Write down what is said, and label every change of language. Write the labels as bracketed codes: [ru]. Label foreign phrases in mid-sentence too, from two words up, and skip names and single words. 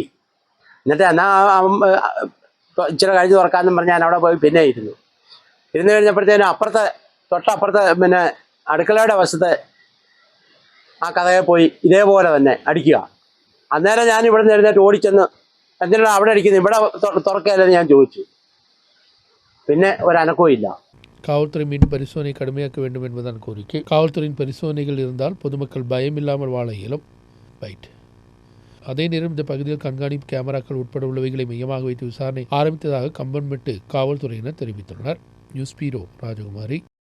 [ml] എന്നിട്ട് ഇച്ചിരി കഴിഞ്ഞ് തുറക്കാമെന്നും പറഞ്ഞ് ഞാൻ അവിടെ പോയി പിന്നെ ഇരുന്നു കഴിഞ്ഞപ്പോഴത്തേനും തൊട്ടപ്പുറത്തെ പിന്നെ അടുക്കളയുടെ വശത്ത് ആ കഥയെ പോയി ഇതേപോലെ തന്നെ അടിക്കുക. അന്നേരം ഞാൻ ഇവിടെ നിന്ന് എഴുന്നേറ്റ് ഓടിച്ചെന്ന് എന്തിനാണ് അവിടെ അടിക്കുന്നത്, ഇവിടെ തുറക്കുകയല്ലെന്ന് ഞാൻ ചോദിച്ചു. പിന്നെ ഒരനക്കവും ഇല്ല. [ta] காவல்துறை மீண்டும் பரிசோதனை கடுமையாக்க வேண்டும் என்பதுதான் கோரிக்கை. காவல்துறையின் பரிசோதனைகள் இருந்தால் பொதுமக்கள் பயமில்லாமல் வாழ இயலும். அதே நேரம் இந்த பகுதியில் கண்காணிப்பு கேமராக்கள் உட்பட உள்ளவைகளை மையமாக வைத்து விசாரணை ஆரம்பித்ததாக கம்பன்மெட்டு காவல்துறையினர் தெரிவித்துள்ளனர். [en] news bureau [ta] ராஜகுமாரி.